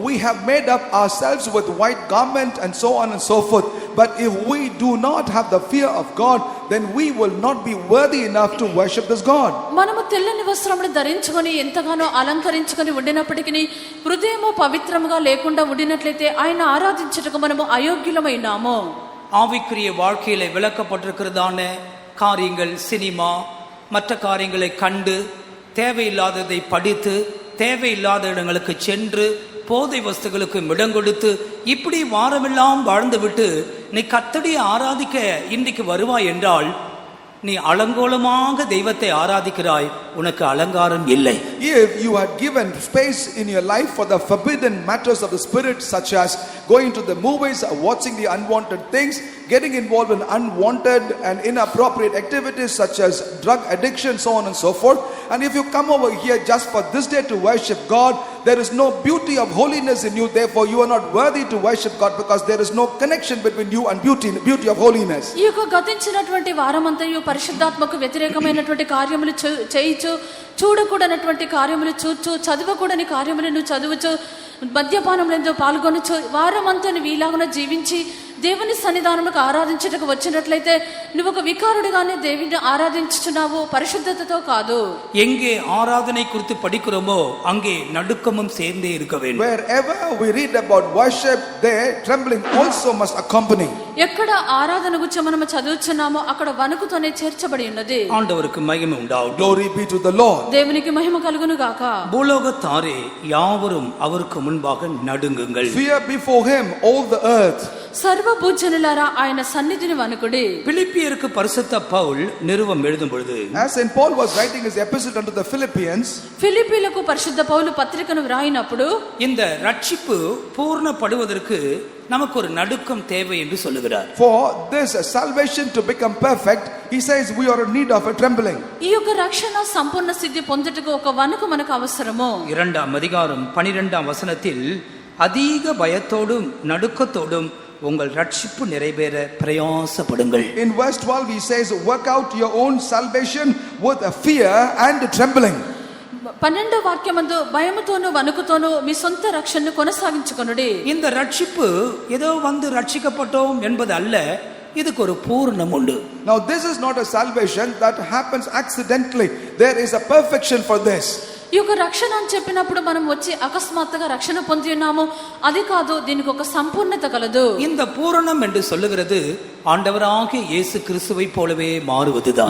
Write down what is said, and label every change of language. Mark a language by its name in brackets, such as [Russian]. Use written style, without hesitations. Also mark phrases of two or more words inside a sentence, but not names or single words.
[English] We have made up ourselves with white garment and so on and so forth. But if we do not have the fear of God, then we will not be worthy enough to worship this God. [Telugu] మనము తెల్లని వస్త్రములు ధరించుకొని ఎంతగానో అలంకరించుకొని ఉండినప్పటికీ హృదయము పవిత్రముగా లేకుండా ఉండినట్లయితే ఆయన ఆరాధించుటకు మనము అయోగ్యులమైనాము. [Tamil] ஆவிக்குரிய வாழ்க்கையில விளக்கப்பட்டிருக்கிறதான காரியங்கள், சினிமா மற்ற காரியங்களை கண்டு தேவையில்லாததை படித்து தேவையில்லாத இடங்களுக்கு சென்று போதை வஸ்துகளுக்கு இடம் கொடுத்து இப்படி வாரமெல்லாம் வாழ்ந்துவிட்டு நீ கர்த்தரை ஆராதிக்க இன்றைக்கு வருவாய் என்றால் நீ அலங்கோலமாக தெய்வத்தை ஆராதிக்கிறாய், உனக்கு அலங்காரம் இல்லை. [English] If you had given space in your life for the forbidden matters of the spirit, such as going to the movies, watching the unwanted things, getting involved in unwanted and inappropriate activities such as drug addiction, so on and so forth, and if you come over here just for this day to worship God, there is no beauty of holiness in you. Therefore, you are not worthy to worship God because there is no connection between you and beauty of holiness. [Telugu] ఈ యొక్క గతించినటువంటి వారమంతయు పరిశుద్ధాత్మకు వ్యతిరేకమైనటువంటి కార్యములు చేయించు, చూడకూడనటువంటి కార్యములు చూచు, చదవకూడని కార్యములను చదువుచు, మద్యపానములందు పాల్గొనచ్చు, వారమంతా వీలాగున జీవించి దేవుని సన్నిధానముకు ఆరాధించుటకు వచ్చినట్లయితే నువ్వు ఒక వికారుడిగానే దేవుని ఆరాధించుచున్నావు, పరిశుద్ధతతో కాదు. [Tamil] எங்கே ஆராதனை குறித்து படிக்கிறோமோ அங்கே நடுக்கமும் சேர்ந்தே இருக்க வேண்டும். [English] Wherever we read about worship, there trembling also must accompany. [Telugu] ఎక్కడ ఆరాధన గురించి మనము చదువుచున్నామో అక్కడ వణుకుతోనే చేర్చబడి ఉన్నది. [Tamil] ஆண்டவருக்கு மகிமை உண்டாகட்டும். [English] Glory be to the Lord. [Telugu] దేవునికి మహిమ కలుగును గాక. [Tamil] பூலோகத்தாரே யாவரும் அவருக்கு முன்பாக நடுங்குங்கள். [English] Fear before him all the earth. [Telugu] సర్వభూజనులారా ఆయన సన్నిధిని వణుకుడి. [Tamil] பிலிப்பியருக்கு பரிசுத்த பவுல் நிருபம் எழுதும் பொழுது, [English] As St. Paul was writing his epistle unto the Philippians, [Telugu] ఫిలిప్పీలకు పరిశుద్ధ పౌలు పత్రికను వ్రాయినప్పుడు [Tamil] இந்த ரட்சிப்பு பூர்ணப்படுவதற்கு நமக்கு ஒரு நடுக்கம் தேவை என்று சொல்லுகிறார். [English] for this salvation to become perfect, he says we are in need of a trembling. [Telugu] ఈ యొక్క రక్షణ సంపూర్ణ సిద్ధి పొందుటకు ఒక వణుకు మనకు అవసరము. [Tamil] 2ஆம் அதிகாரம் 12ஆம் வசனத்தில் அதிக பயத்தோடும் நடுக்கத்தோடும் உங்கள் ரட்சிப்பு நிறைவேற பிரயாசப்படுங்கள். [English] In verse 12 he says, work out your own salvation with a fear and trembling. [Telugu] 12వ వాక్యమందు భయముతోను వణుకుతోను మీ సొంత రక్షణను కొనసాగించుకొనుడి. [Tamil] இந்த ரட்சிப்பு ஏதோ வந்து ரட்சிக்கப்பட்டோம் என்பது அல்ல, இதுக்கு ஒரு பூரணம் உண்டு. [English] Now this is not a salvation that happens accidentally. There is a perfection for this. [Telugu] ఈ యొక్క రక్షణ అని చెప్పినప్పుడు మనం వచ్చి అకస్మాత్తుగా రక్షణ పొంది ఉన్నాము, అది కాదు, దీనికి ఒక సంపూర్ణత కలదు. [Tamil] இந்த பூரணம் என்று சொல்லுகிறது ஆண்டவராகிய இயேசு கிறிஸ்துவை போலவே மாறுவதுதான்.